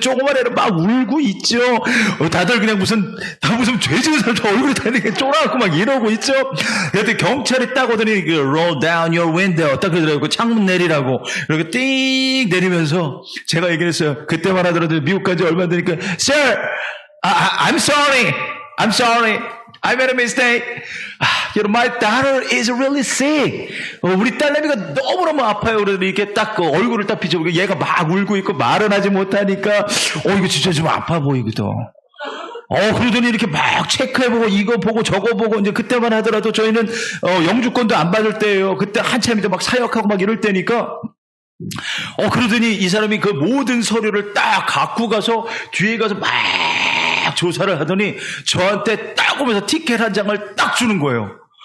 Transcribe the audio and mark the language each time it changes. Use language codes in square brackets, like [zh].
[ko] 조그만 애를 막 울고 있죠. 다들 그냥 무슨 죄 지은 사람 얼굴이 다 이렇게 쫄아갖고 막 이러고 있죠. 그때 경찰이 딱 오더니, [en] roll down your window. [ko] 딱 그러더라고요. 창문 내리라고. 이렇게 띵 내리면서 제가 얘기를 했어요. 그때만 하더라도 미국 간지 얼마 되니까, [en] Sir, I'm sorry. I made a mistake. My daughter is really sick. [ko] 우리 딸내미가 너무너무 아파요. 그래서 이렇게 딱 그 얼굴을 딱 비춰보고 얘가 막 울고 있고 말은 하지 못하니까 이거 진짜 좀 아파 보이거든. 그러더니 이렇게 막 체크해보고 이거 보고 저거 보고 이제 그때만 하더라도 저희는 영주권도 안 받을 때예요. 그때 한참 이제 막 사역하고 막 이럴 때니까 그러더니 이 사람이 그 모든 서류를 딱 갖고 가서 뒤에 가서 막 조사를 하더니 저한테 딱 오면서 티켓 한 장을 딱 주는 거예요.